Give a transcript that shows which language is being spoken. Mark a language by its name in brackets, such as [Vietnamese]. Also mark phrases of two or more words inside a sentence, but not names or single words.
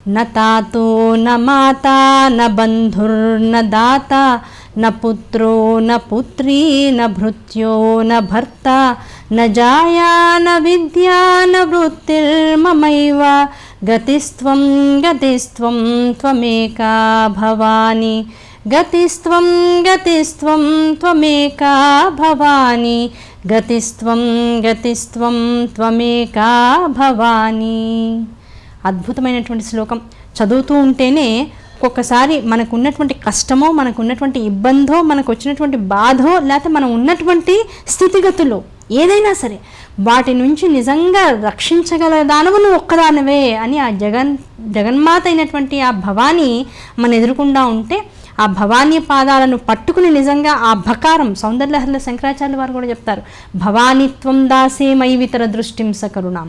[Sanskrit] न तातो न माता न बन्धुर्न दाता न पुत्रो न पुत्री न भृत्यो न भर्ता न जाया न विद्या न वृत्तिर्ममैव गतिस्त्वं गतिस्त्वं त्वमेका भवानी गतिस्त्वं गतिस्त्वं त्वमेका भवानी गतिस्त्वं गतिस्त्वं त्वमेका भवानी. [Telugu] అద్భుతమైనటువంటి శ్లోకం చదువుతూ ఉంటేనే ఒక్కొక్కసారి మనకు ఉన్నటువంటి కష్టమో, మనకు ఉన్నటువంటి ఇబ్బందో, మనకు వచ్చినటువంటి బాధో, లేకపోతే మనం ఉన్నటువంటి స్థితిగతులు ఏదైనా సరే వాటి నుంచి నిజంగా రక్షించగల దానవు నువ్వు ఒక్కదానివే అని ఆ జగన్మాత అయినటువంటి ఆ భవానీ మన ఎదురుకుండా ఉంటే ఆ భవానీ పాదాలను పట్టుకుని నిజంగా ఆ భకారం, సౌందర్యలహరిలో శంకరాచార్యుల వారు కూడా చెప్తారు, [Sanskrit] भवानीत्वं दासे मै वितर दृष्टिं सकरुणां.